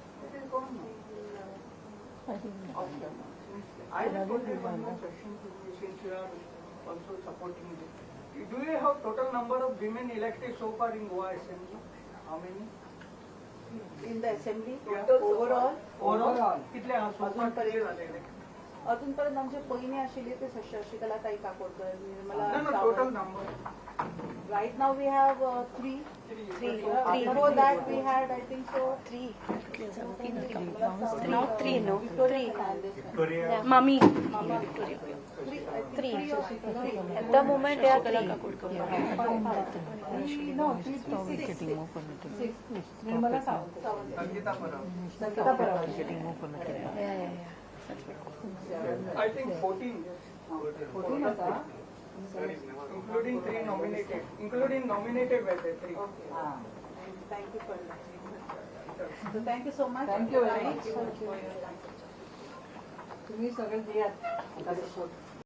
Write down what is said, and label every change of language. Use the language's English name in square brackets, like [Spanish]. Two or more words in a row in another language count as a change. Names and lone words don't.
[English] I just wanted one more question to you, since you are also supporting this. Do you have total number of women elected so far in Goa Assembly? How many? in the assembly Yeah. ओव्हरऑल [Konkani] कितले आहा? [English] So far [Konkani] कितले झाले? अजूनपर्यंत आमचे पयलीं आशिल्ली ते शशिकला ताई काकोडकर निर्मला [English] No, total number. right now we have three before that we had I think so Now three, no? Three. Mami. Three. At the moment, there are three. निर्मला सावंत संगीता परब. संगीता परब Yeah. I think 14. [Konkani] 14 होता [English] Including three nominated. Including nominated were the three. thank you for thank you so much Thank you very much. [Konkani] तुम्ही सगळे दियात आता support.